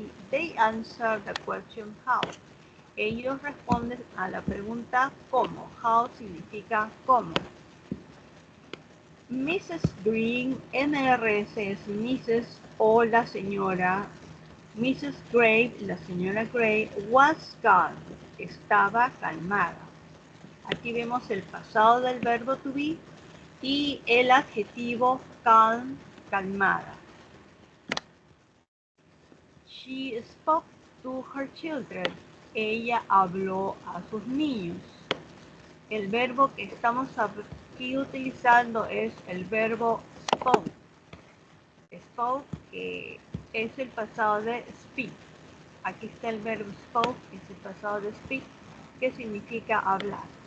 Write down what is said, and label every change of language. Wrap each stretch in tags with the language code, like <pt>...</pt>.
<en>They answer the question how.</en> <es>Ellos responden a la pregunta cómo. How significa cómo. Mrs. Green, MRS es Mrs. o la señora. Mrs. Gray, la señora Gray,</es> <en>was calm,</en> <es>estaba calmada. Aquí vemos el pasado del verbo to be y el adjetivo calm, calmada.</es> <en>She spoke to her children.</en> <es>Ella habló a sus niños. El verbo que estamos aquí utilizando es el verbo spoke. spoke, que es el pasado de speak. Aquí está el verbo spoke, que es el pasado de speak, que significa hablar.</es>